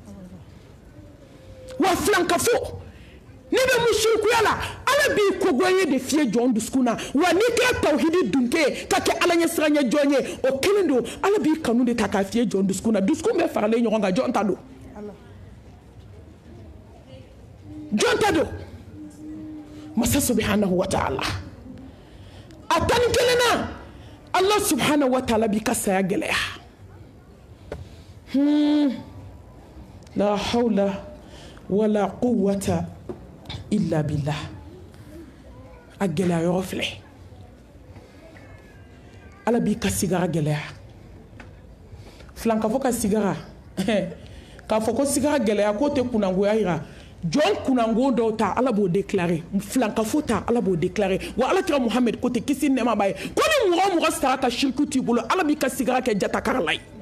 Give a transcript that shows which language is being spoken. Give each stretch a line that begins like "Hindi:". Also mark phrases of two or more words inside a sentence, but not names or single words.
Bambara: wa filankafo n'i bɛ musirikuya la ala b'i ko goya de fiyɛ jɔn dusukun na wa n'i kɛra tawhidi dunke ka kɛ ala ɲɛ siranɲɛ jɔn ye o kelen don ala b'i kanu de ta k'a fiyɛ jɔn dusukun na dusukun bɛɛ faralen ɲɔgɔn kan jɔn ta don jɔn ta don masa
Arabic: سبحانه وتعالى
Bambara: a tani kelen na ala
Arabic: سبحانه وتعالى
Bambara: b'i ka saya gɛlɛya
Arabic: لا حول ولا قوة إلا بالله
Bambara: a gɛlɛya yɔrɔ filɛ ala b'i ka sigara gɛlɛya filankafo ka sigara k'a fɔ ko sigara gɛlɛya k'o tɛ kunangoya yira jɔn kunango dɔw ta ala b'o déclarer filankafo ta ala b'o déclarer wa ala kira muhammed ko tɛ kisi nɛɛma b'a ye ko ni mɔgɔ o mɔgɔ sara ka shirku t'i bolo ala b'i ka sigara kɛ jatakara la ye